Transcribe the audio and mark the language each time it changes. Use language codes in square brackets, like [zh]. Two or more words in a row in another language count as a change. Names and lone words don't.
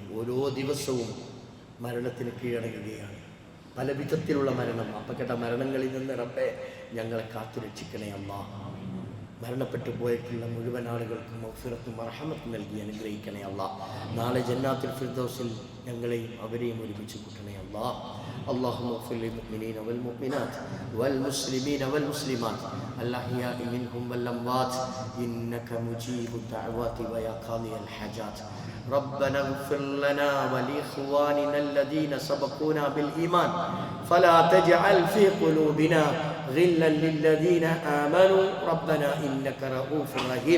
[ml] ഓരോ ദിവസവും മരണത്തിന് കീഴടങ്ങുകയാണ്. പല വിധത്തിലുള്ള മരണം, അപ്പക്കെട്ട മരണങ്ങളിൽ നിന്ന് റബ്ബേ ഞങ്ങളെ കാത്തുരക്ഷിക്കണേ അല്ലാഹ്. മരണപ്പെട്ടു പോയിട്ടുള്ള മുഴുവൻ ആളുകൾക്കും മഗ്ഫിറത്തും റഹ്മത്തും നൽകി അനുഗ്രഹിക്കണേ അല്ലാഹ്. നാളെ ജന്നാത്തുൽ ഫിർദൗസിൽ ഞങ്ങളെയും അവരെയും ഒരുമിച്ച് കൂട്ടണേ അല്ലാഹ്. [ar] اللهم اغفر للمؤمنين والمؤمنات والمسلمين والمسلمات الأحياء منهم والأموات إنك مجيب الدعوات ويا قاضي الحاجات. ربنا اغفر لنا ولإخواننا الذين سبقونا بالإيمان فلا تجعل في قلوبنا غلا للذين آمنوا ربنا إنك رؤوف رحيم.